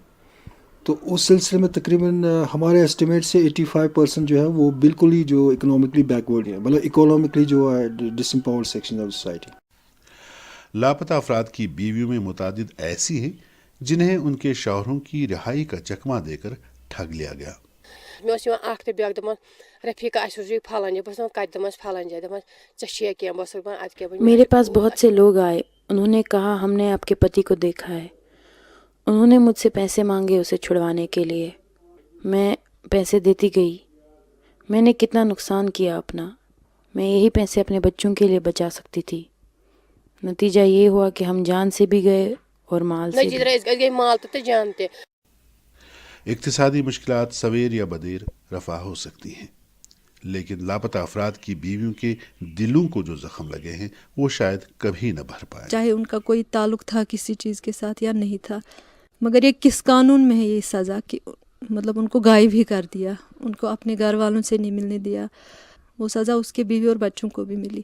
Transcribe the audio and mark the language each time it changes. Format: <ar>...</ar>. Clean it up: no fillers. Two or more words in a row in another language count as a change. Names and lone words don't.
<ur>تو اس سلسلے میں تقریباً ہمارے اسٹیمیٹ سے 85% جو ہے وہ بالکل ہی جو</ur> <en>economically backward</en> <ur>ہے، مطلب اکنامکلی جو ہے</ur> <en>disempowered section of society.</en> <ur>لاپتہ افراد کی بیویوں میں متعدد ایسی ہیں جنہیں ان کے شوہروں کی رہائی کا چکمہ دے کر ٹھگ لیا گیا۔</ur> <ks>مےٚ اوس یِوان اکھ تہٕ بیٛاکھ دپان رفیٖقہ اَسہِ اوس یہِ پھلٲنۍ جایہِ، بہٕ ٲسس دپان کتہِ، دپان پھلٲنۍ جایہِ، دپان ژےٚ چھُیا کینٛہہ؟ بہٕ ٲسس دپان ادٕ کیٛاہ بہٕ</ks> <ur>میرے پاس بہت سے لوگ آئے، انہوں نے کہا ہم نے آپ کے پتی کو دیکھا ہے، انہوں نے مجھ سے پیسے مانگے اسے چھڑوانے کے لیے، میں پیسے دیتی گئی، میں نے کتنا نقصان کیا اپنا، میں یہی پیسے اپنے بچوں کے لیے بچا سکتی تھی، نتیجہ یہ ہوا کہ ہم جان سے بھی گئے اور مال سے بھی۔</ur> <ks>نتیجہ أسۍ گٔے مال تہِ تہٕ جان تہِ۔</ks> <ur>اقتصادی مشکلات سویر یا بدیر رفع ہو سکتی ہیں، لیکن لاپتہ افراد کی بیویوں کے دلوں کو جو زخم لگے ہیں وہ شاید کبھی نہ بھر پائے۔ چاہے ان کا کوئی تعلق تھا کسی چیز کے ساتھ یا نہیں تھا، مگر یہ کس قانون میں ہے یہ سزا کہ مطلب ان کو غائب ہی کر دیا، ان کو اپنے گھر والوں سے نہیں ملنے دیا، وہ سزا اس کے بیوی اور بچوں کو بھی ملی۔</ur>